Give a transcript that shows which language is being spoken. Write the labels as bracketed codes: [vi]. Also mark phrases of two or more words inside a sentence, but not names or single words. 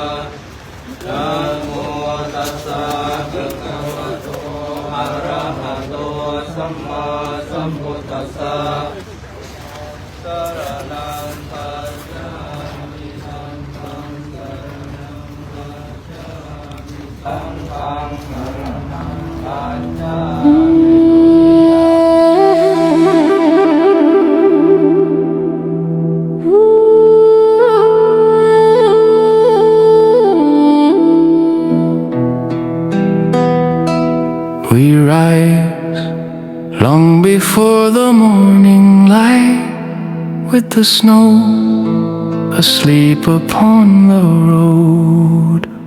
[pi] Namo Tassa Bhagavato Arahato Sammā Sambuddhassa. Saranam Gacchāmi Sanghaṃ Saranam Gacchāmi. [en] We rise long before the morning light, with the snow asleep upon the road.